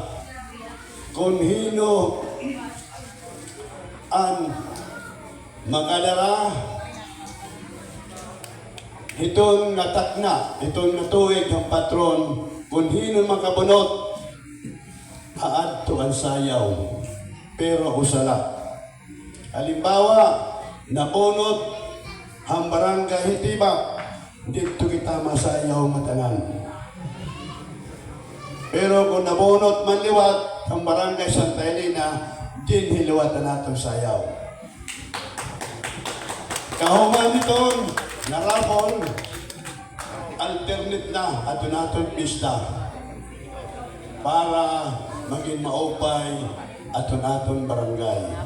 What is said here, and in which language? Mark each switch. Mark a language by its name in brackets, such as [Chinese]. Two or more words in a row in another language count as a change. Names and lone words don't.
[Waray] Kung hino ang mag-alara, itong natakna, itong natuig ang patron, kung hino makabunot, haadto ang sayaw, pero usala. Halimbawa, nabunot ang barangay Hitibag, dito kita masayaw matanan. Pero kung nabunot man liwat ang barangay Santa Elena, din hiliwatan natong sayaw. Kahuman itong narapol, alternate na ato natong pista para maging maupay ato natong barangay.